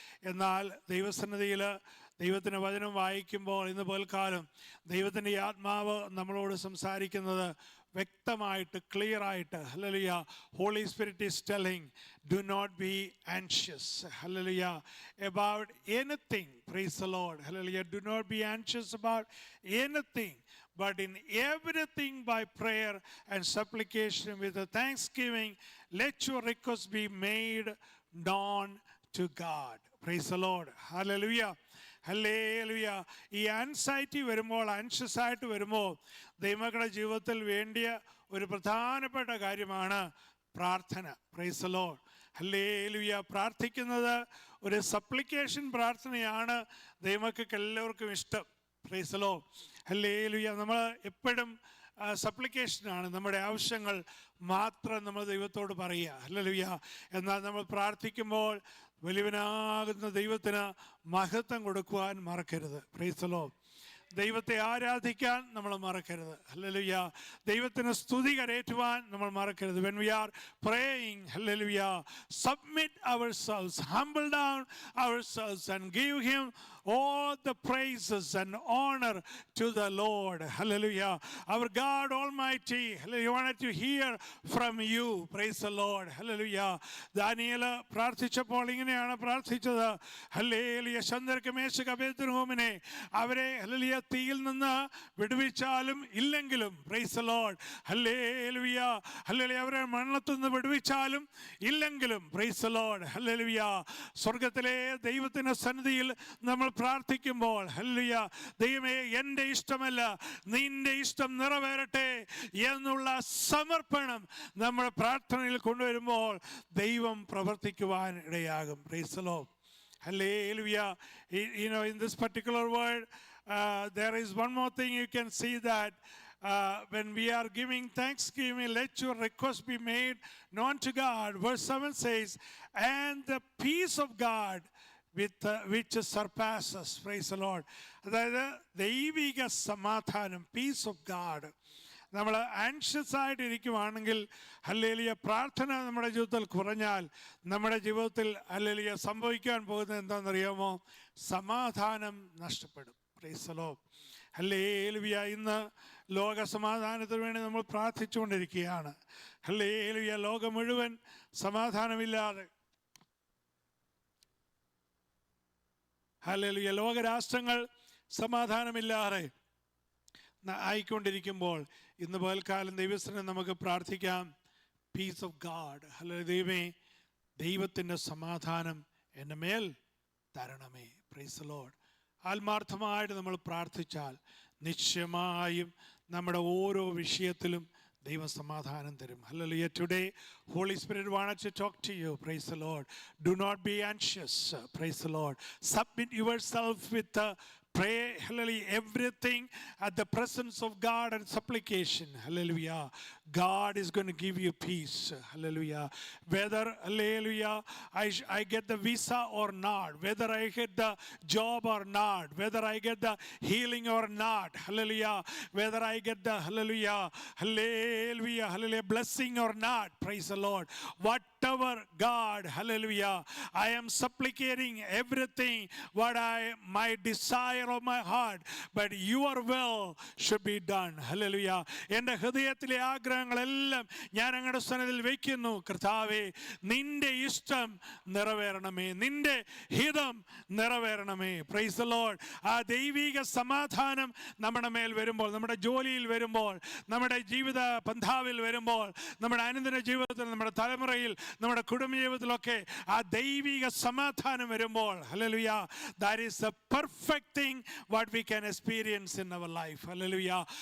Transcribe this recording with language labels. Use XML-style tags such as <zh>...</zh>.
<ml>എന്നാൽ ദൈവസന്നിധിയിൽ ദൈവത്തിൻ്റെ വചനം വായിക്കുമ്പോൾ ഇന്ന് പകൽക്കാലം ദൈവത്തിൻ്റെ ആത്മാവ് നമ്മളോട് സംസാരിക്കുന്നത് വ്യക്തമായിട്ട്, ക്ലിയറായിട്ട്, hallelujah,</ml> <en>Holy Spirit is telling, do not be anxious,</en> <ml>hallelujah,</ml> <en>About anything. Praise the Lord. Hallelujah. Do not be anxious about anything, but in everything by prayer and supplication with a thanksgiving let your requests be made known to God. Praise the Lord. Hallelujah. Hallelujah.</en> <ml>ഈ anxiety വരുമ്പോൾ, anxious ആയിട്ട് വരുമ്പോൾ ദൈവമക്കളുടെ ജീവിതത്തിൽ വേണ്ടിയ ഒരു പ്രധാനപ്പെട്ട കാര്യമാണ് പ്രാർത്ഥന.</ml> <en>Praise the Lord.</en> <ml>ഹല്ലേലൂയ. പ്രാർത്ഥിക്കുന്നത് ഒരു സപ്ലിക്കേഷൻ പ്രാർത്ഥനയാണ് ദൈവമക്കൾക്ക് എല്ലാവർക്കും ഇഷ്ടം.</ml> <en>Praise the Lord.</en> <ml>ഹല്ലേലൂയ. നമ്മൾ എപ്പോഴും സപ്ലിക്കേഷനാണ്, നമ്മുടെ ആവശ്യങ്ങൾ മാത്രം നമ്മൾ ദൈവത്തോട് പറയുക. ഹല്ലേലൂയ. എന്നാൽ നമ്മൾ പ്രാർത്ഥിക്കുമ്പോൾ വലിയവനാകുന്ന ദൈവത്തിന് മഹത്വം കൊടുക്കുവാൻ മറക്കരുത്.</ml> <en>Praise the Lord.</en> <ml>ദൈവത്തെ ആരാധിക്കാൻ നമ്മൾ മറക്കരുത്. ഹല്ലേലൂയ. ദൈവത്തിന് സ്തുതി കരേറ്റുവാൻ നമ്മൾ മറക്കരുത്.</ml> <en>When we are praying, hallelujah, submit ourselves, humble down ourselves and give him all the praises and honor to the Lord. Hallelujah. Our God Almighty, hallelujah, wanted to hear from you. Praise the Lord. Hallelujah.</en> <ml>Daniel പ്രാർത്ഥിച്ചപ്പോൾ ഇങ്ങനെയാണ് പ്രാർത്ഥിച്ചത്. Hallelujah. Shadrach മേശക്ക് അബേദ്നെഗോവിനെ അവരെ hallelujah തീയിൽ നിന്ന് വിടുവിച്ചാലും ഇല്ലെങ്കിലും,</ml> <en>praise the Lord,</en> <ml>hallelujah, hallelujah, അവരെ മരണത്തിൽ നിന്ന് വിടുവിച്ചാലും ഇല്ലെങ്കിലും, പ്രൈസ് ദി ലോർഡ്, ഹല്ലേലൂയ, സ്വർഗത്തിലെ ദൈവത്തിന്റെ സന്നിധിയിൽ നമ്മൾ പ്രാർത്ഥിക്കുമ്പോൾ, ഹല്ലേലൂയ, ദൈവമേ എൻ്റെ ഇഷ്ടമല്ല നിന്റെ ഇഷ്ടം നിറവേറട്ടെ എന്നുള്ള സമർപ്പണം നമ്മുടെ പ്രാർത്ഥനയിൽ കൊണ്ടുവരുമ്പോൾ ദൈവം പ്രവർത്തിക്കുവാൻ ഇടയാകും.</ml> <en>Praise the Lord. Hallelujah. You know, in this particular word, there is one more thing you can see, that when we are giving thanksgiving, let your request be made known to God. Verse 7 says, and the peace of God which surpasses, praise the Lord,</en> <ml>അതായത് ദൈവിക സമാധാനം,</ml> <en>Peace of God.</en> <ml>നമ്മൾ anxious ആയിട്ടിരിക്കുവാണെങ്കിൽ, hallelujah, പ്രാർത്ഥന നമ്മുടെ ജീവിതത്തിൽ കുറഞ്ഞാൽ നമ്മുടെ ജീവിതത്തിൽ ഹല്ലേലൂയ സംഭവിക്കാൻ പോകുന്നത് എന്താണെന്നറിയാമോ? സമാധാനം നഷ്ടപ്പെടും.</ml> <en>Praise the Lord.</en> <ml>ഹല്ലേലൂയ. ഇന്ന് ലോക സമാധാനത്തിന് വേണ്ടി നമ്മൾ പ്രാർത്ഥിച്ചുകൊണ്ടിരിക്കുകയാണ്. ഹല്ലേലൂയ. ലോകം മുഴുവൻ സമാധാനമില്ലാതെ, ഹല്ലേലൂയ, ലോകരാഷ്ട്രങ്ങൾ സമാധാനമില്ലാതെ ആയിക്കൊണ്ടിരിക്കുമ്പോൾ ഇന്ന് പകൽക്കാലം ദൈവത്തിന് നമുക്ക് പ്രാർത്ഥിക്കാം,</ml> <en>Peace of God.</en> <ml>ഹല്ലേലൂയ. ദൈവമേ, ദൈവത്തിൻ്റെ സമാധാനം എൻ്റെ മേൽ തരണമേ.</ml> <en>Praise the Lord.</en> <ml>ആത്മാർത്ഥമായിട്ട് നമ്മൾ പ്രാർത്ഥിച്ചാൽ നിശ്ചയമായും നമ്മുടെ ഓരോ വിഷയത്തിലും ദൈവം സമാധാനം തരും.</ml> <en>Hallelujah. Today, Holy Spirit wanted to talk to you. Praise the Lord. Do not be anxious. Praise the Lord. Submit yourself with pray, hallelujah, everything at the presence of God and supplication. Hallelujah. God is going to give you peace. Hallelujah. Whether, hallelujah, I get the visa or not, whether I get the job or not, whether I get the healing or not, hallelujah, whether I get the, hallelujah, hallelujah, hallelujah, blessing or not, praise the Lord. Whatever, God, hallelujah, I am supplicating everything what my desire of my heart, but your will should be done. Hallelujah.</en> <ml>എൻ്റെ ഹൃദയത്തിലെ ആഗ്രഹങ്ങളെല്ലാം ഞാൻ അങ്ങയുടെ സന്നിധിയിൽ വയ്ക്കുന്നു. കർത്താവേ, നിന്റെ ഇഷ്ടം നിറവേറണമേ, നിന്റെ ഹിതം നിറവേറണമേ.</ml> <en>Praise the Lord.</en> <ml>ആ ദൈവിക സമാധാനം നമ്മുടെ മേൽ വരുമ്പോൾ, നമ്മുടെ ജോലിയിൽ വരുമ്പോൾ, നമ്മുടെ ജീവിത പന്ഥാവിൽ വരുമ്പോൾ, നമ്മുടെ അനുദിന ജീവിതത്തിൽ, നമ്മുടെ തലമുറയിൽ, നമ്മുടെ കുടുംബ ജീവിതത്തിലൊക്കെ ആ ദൈവിക സമാധാനം വരുമ്പോൾ, hallelujah,</ml> <en>that is the perfect thing what we can experience in our life.</en> <ml>Hallelujah.</ml>